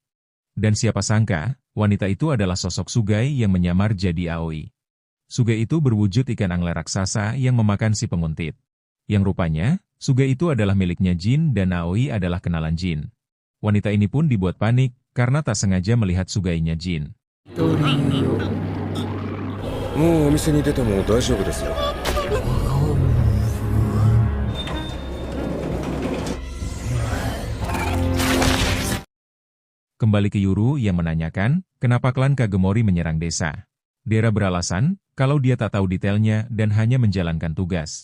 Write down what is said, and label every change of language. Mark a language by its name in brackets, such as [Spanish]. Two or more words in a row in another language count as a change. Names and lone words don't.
[Indonesian] Dan siapa sangka, wanita itu adalah sosok Sugai yang menyamar jadi Aoi. Sugai itu berwujud ikan angler raksasa yang memakan si penguntit. Yang rupanya, Sugai itu adalah miliknya Jin dan Aoi adalah kenalan Jin. Wanita ini pun dibuat panik karena tak sengaja melihat Sugainya Jin. [Japanese] もうお店に出ても大丈夫ですよ。 [Indonesian] Kembali ke Yuru yang menanyakan, kenapa klan Kagemori menyerang desa. Dera beralasan, kalau dia tak tahu detailnya dan hanya menjalankan tugas.